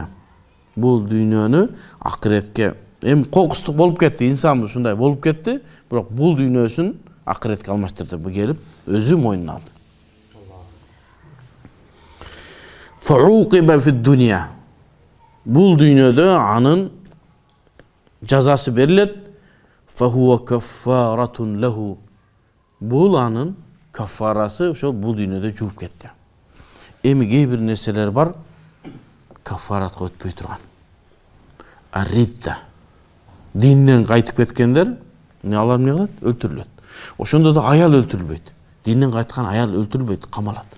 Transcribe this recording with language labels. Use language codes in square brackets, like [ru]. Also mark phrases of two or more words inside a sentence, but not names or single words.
[ky] Бул дүйнөнү акыретке эми кокустук болуп кетти, инсан ушундай болуп кетти, бирок бул дүйнөсүн акыретке алмаштырды. Бу келип өзү мойнуна алды. [ar] فعوقب في الدنيا. [ky] Бул дүйнөдө анын жазасы берилет. [ar] فهو كفارة له. [ky] Бул анын каффарасы, ошол бул дүйнөдө жууп кетти. Эми кээ бир нерселер бар, каффаратка өтпөй турган. Аридда. Динден кайтып кеткендер, алар эмне кылат? Өлтүрүлөт. Ошондо да аял өлтүрүлбөйт. Динден кайткан аял өлтүрүлбөйт, камалат.